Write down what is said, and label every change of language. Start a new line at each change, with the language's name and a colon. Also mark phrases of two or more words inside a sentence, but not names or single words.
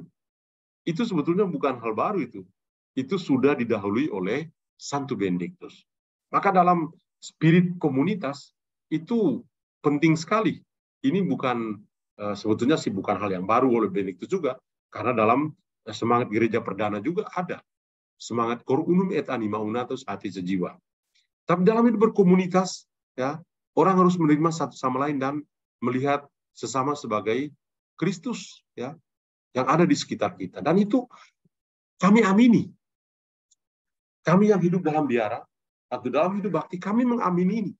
Indonesian: Itu sebetulnya bukan hal baru itu. Itu sudah didahului oleh Santo Benediktus. Maka dalam spirit komunitas itu penting sekali. Ini bukan sebetulnya sih bukan hal yang baru oleh Benediktus juga, karena dalam semangat gereja perdana juga ada semangat
Latin: cor unum et anima una,
Indonesian: atau hati sejiwa. Tapi dalam hidup berkomunitas, ya, orang harus menerima satu sama lain dan melihat sesama sebagai Kristus, ya, yang ada di sekitar kita. Dan itu kami amini. Kami yang hidup dalam biara atau dalam hidup bakti, kami mengamini ini.